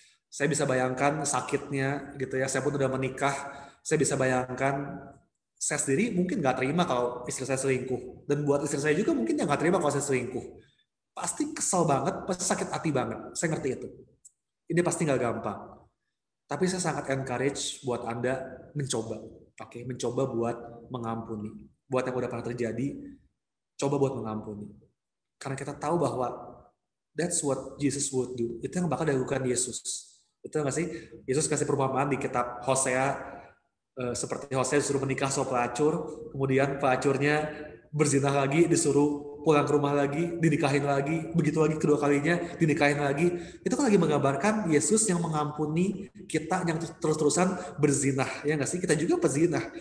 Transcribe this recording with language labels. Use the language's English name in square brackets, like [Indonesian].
[Indonesian] Saya bisa bayangkan sakitnya gitu ya, saya pun udah menikah, saya bisa bayangkan saya sendiri mungkin nggak terima kalau istri saya selingkuh, dan buat istri saya juga mungkin nggak terima kalau saya selingkuh. Pasti kesel banget, pasti sakit hati banget, saya ngerti itu. Ini pasti nggak gampang. Tapi saya sangat encourage buat Anda mencoba. Oke, mencoba buat mengampuni. Buat yang udah pernah terjadi, coba buat mengampuni. Karena kita tahu bahwa [English] that's what Jesus would do. [Indonesian] Itu yang bakal dilakukan Yesus. Betul nggak sih? Yesus kasih perumpamaan di kitab Hosea, seperti Hosea disuruh menikah sama pelacur, kemudian pelacurnya berzinah lagi, disuruh pulang ke rumah lagi, dinikahin lagi, begitu lagi kedua kalinya, dinikahin lagi. Itu kan lagi menggambarkan Yesus yang mengampuni kita yang terus-terusan berzinah. Ya nggak sih? Kita juga pezinah.